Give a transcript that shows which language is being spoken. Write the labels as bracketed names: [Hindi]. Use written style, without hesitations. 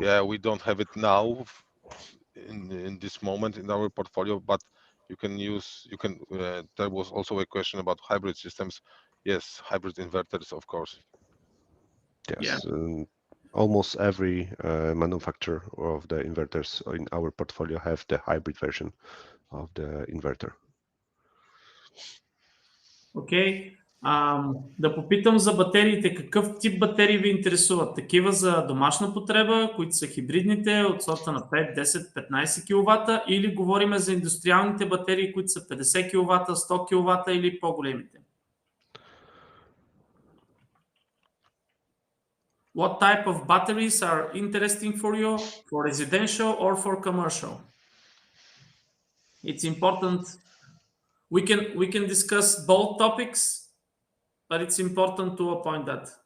[English] Yeah, we don't have it now in this moment in our portfolio, but you can use, there was also a question about hybrid systems. Yes, hybrid inverters, of course. Yes, Yeah. Almost every manufacturer of the inverters in our portfolio have the hybrid version of the inverter. [Bulgarian] Окей. Да попитам за батериите. Какъв тип батерии ви интересуват? Такива за домашна потреба, които са хибридните от сорта на 5, 10, 15 кВт, или говорим за индустриалните батерии, които са 50 кВт, 100 кВт или по-големите? [English] What type of batteries are interesting for you, for residential or for commercial? It's important. We can discuss both topics, but it's important to appoint that.